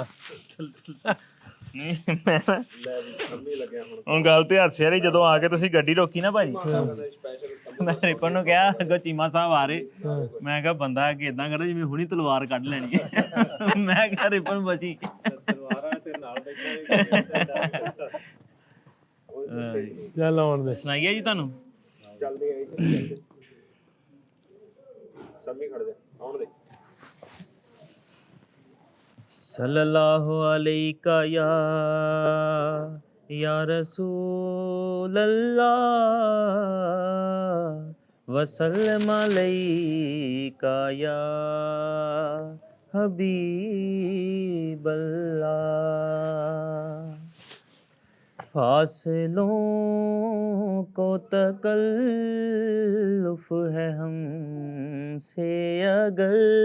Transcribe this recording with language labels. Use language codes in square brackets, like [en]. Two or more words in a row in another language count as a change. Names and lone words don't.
[pa] ਨਹੀਂ ਮੈਂ ਹੁਣ ਗੱਲ ਤੇ ਹਾਸੇ ਵਾਲੀ, ਜਦੋਂ ਆ ਕੇ ਤੁਸੀਂ ਗੱਡੀ ਰੋਕੀ ਨਾ ਭਾਜੀ, ਮੈਂ ਰਿਪਨ ਨੂੰ ਕਿਹਾ ਅੱਗੋਂ ਚੀਮਾ ਸਾਹਿਬ ਆ ਰਹੇ, ਮੈਂ ਕਿਹਾ ਬੰਦਾ ਕਿ ਇਦਾਂ ਕਰਦਾ ਜਿਵੇਂ ਹੁਣੀ ਤਲਵਾਰ ਕੱਢ ਲੈਣੀ ਹੈ। ਮੈਂ ਕਿਹਾ ਰਿਪਨ ਬਚੀ ਚੱਲ ਆਉਣ ਦੇ। ਸੁਣਾਈਏ ਜੀ ਤੁਹਾਨੂੰ? [ar] صلى الله عليك يا رسول الله وسلم عليك يا حبيب الله. [ur] فاصلوں کو تکلف ہے ہم سے اگر